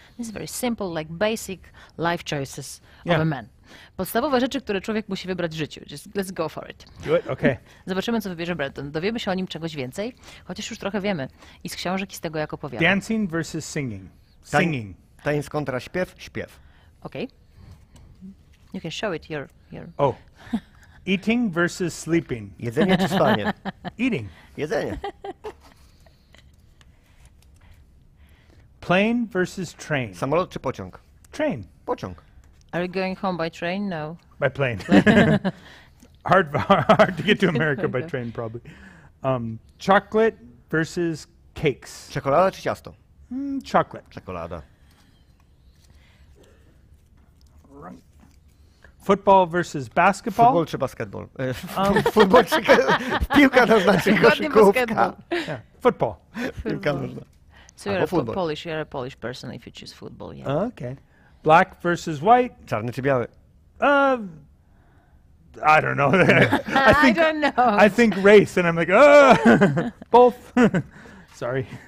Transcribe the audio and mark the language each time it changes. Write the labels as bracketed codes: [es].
[en] This is very simple, like basic life choices of a man. [pl] Podstawowe rzeczy, które człowiek musi wybrać w życiu. [en] Just let's go for it. Do it? Okay. [pl] Zobaczymy, co wybierze Brandon. Dowiemy się o nim czegoś więcej, chociaż już trochę wiemy i z książek, i z tego, jak opowiada. [en] Dancing versus singing. Singing. [pl] Tańc kontra śpiew. [en] Okay. You can show it. Your. Oh. Eating versus sleeping. [pl] Jedzenie czy spanie? [en] Eating. [pl] Jedzenie. [en] Plane versus train. [pl] Samolot czy pociąg? [en] Train. [pl] Pociąg. [en] Are you going home by train? No. By plane. hard to get to America by train, probably. Chocolate versus cakes. [pl] Czekolada czy ciasto? [en] Chocolate. [pl] Czekolada. [en] Football versus basketball. [pl] Futbol czy basketball? Futbol czy piłka nożna czy koszykówka? [en] Yeah. Football. [pl] Piłka nożna. [en] So you're a Polish person if you choose football, yeah. Okay. Black versus white. Czarny czy biały? I don't know. I don't know. I think race, and I'm like, both. Sorry.